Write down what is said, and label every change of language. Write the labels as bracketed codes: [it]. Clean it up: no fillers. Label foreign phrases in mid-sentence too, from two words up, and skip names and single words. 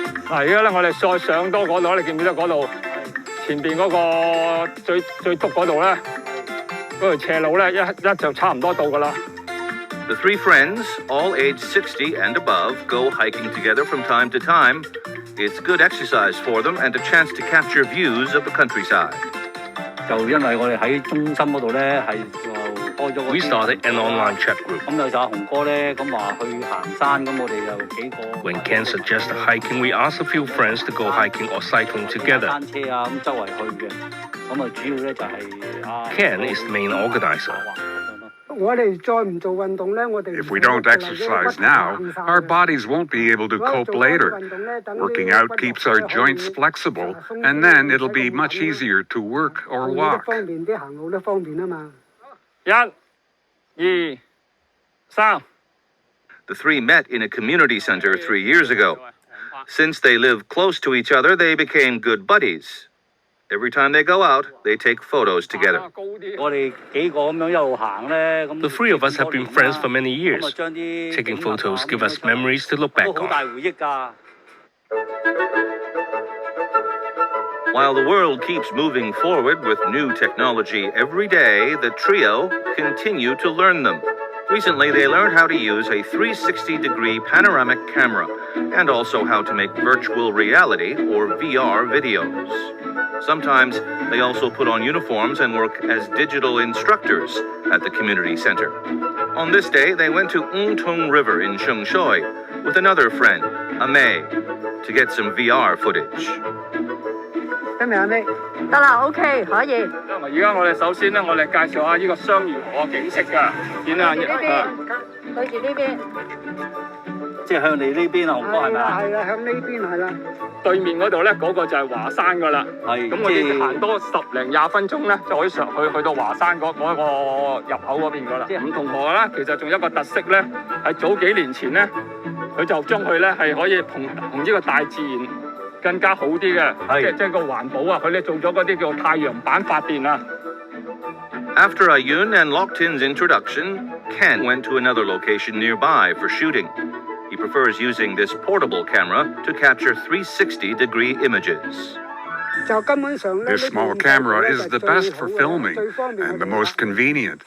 [yue] 嗱，而家咧我哋再上多嗰度，你見唔見到嗰度前邊嗰個最篤嗰度咧，嗰條斜路咧一就差唔多到㗎啦。 [en] The three friends, all aged 60 and above, go hiking together from time to time. It's good exercise for them and a chance to capture views of the countryside. [yue] 就因為我哋喺中心嗰度咧，係就開咗個 [en] We started an online chat group. [yue] 咁有就阿雄哥咧，咁話去行山，咁我哋就幾個。 [en] When Ken suggested hiking, we asked a few friends to go hiking or cycling together. [yue] 單車啊，咁周圍去嘅，咁啊主要咧就係 [en] Ken is the main organizer. [yue] 我哋再唔做運動咧，我哋 [en] If we don't exercise now, our bodies won't be able to cope later. Working out keeps our joints flexible, and then it'll be much easier to work or walk. [yue] 方便啲，行路都方便啊嘛。 1、2、3。 [en] The three met in a community center 3 years ago. Since they live close to each other, they became good buddies. Every time they go out, they take photos together. [yue] 我哋幾個咁樣一路行咧，咁 [en] The three of us have been friends for many years. Taking photos give us memories to look back [yue] 好大 [en] on. [yue] 回憶㗎。 [en] While the world keeps moving forward with new technology every day, the trio continue to learn them. Recently, they learned how to use a 360-degree panoramic camera and also how to make virtual reality or VR videos. Sometimes they also put on uniforms and work as digital instructors at the community center. On this day, they went to Untying River in Shengshui with another friend, Amei, to get some VR footage. [yue] 得未啊咩？得啦 ，OK， 可以。而家我哋首先咧，我哋介紹下呢個雙魚河景色㗎。見啊，呢邊，對住呢邊。即係向你呢邊啊，雄哥係咪啊？係啦，向呢邊係啦。對面嗰度咧，嗰個就係華山㗎啦。係。咁我哋行多10零20分鐘咧，就可以去到華山嗰個入口嗰邊㗎啦。五同河啦，其實仲有一個特色咧，係早幾年前咧，佢就將佢咧係可以同呢個大自然更加好啲嘅，即係個環保啊！佢哋做咗嗰啲叫太陽板發電啊。 [en] After Ayun and Loktin's introduction, Ken went to another location nearby for shooting. He prefers using this portable camera to capture 360-degree images. This small camera is the best for filming and the most convenient.